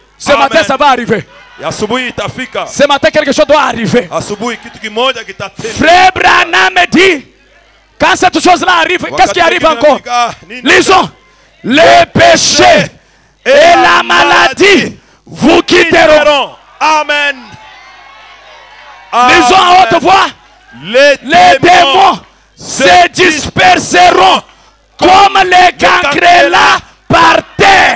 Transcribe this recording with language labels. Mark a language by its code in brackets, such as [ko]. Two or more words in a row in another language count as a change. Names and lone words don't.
[fr] Ce matin, ça va arriver. [sw] Asubuhi itafika. [fr] Ce matin, quelque chose doit arriver. [sw] Asubuhi kitu kimoja kitatendeka. [fr] Frère Branham dit, quand cette chose-là arrive, qu'est-ce qui arrive encore? Lisons. Les péchés et la maladie vous quitteront. Amen. Lisons à haute voix. Les démons se disperseront comme les cancrelats par terre.